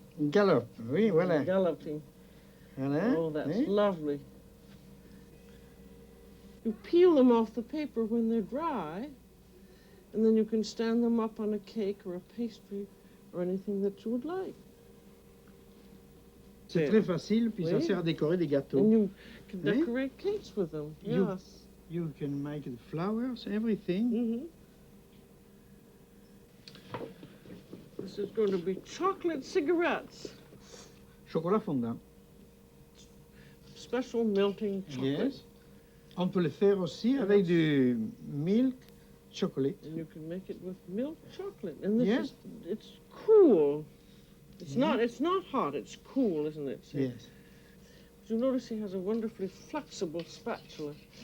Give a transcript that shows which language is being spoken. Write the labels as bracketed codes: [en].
[fr] Gallop, oui, voilà. [en] Galloping. [fr] Voilà. [en] Oh, that's hein? lovely. You peel them off the paper when they're dry, and then you can stand them up on a cake or a pastry or anything that you would like. [fr] C'est très facile, puis ça Oui. sert à décorer des gâteaux. [en] And you can [fr] Oui. [en] decorate cakes with them. You- Yes. You can make the flowers, everything. Mm-hmm. This is going to be chocolate cigarettes. [fr] Chocolat fondant. [en] Special melting chocolate. Yes. [fr] On peut le faire aussi avec du milk chocolate. [en] And you can make it with milk chocolate. And this Yes. is, it's cool. It's not hot, it's cool, isn't it? See? Yes. You notice he has a wonderfully flexible spatula.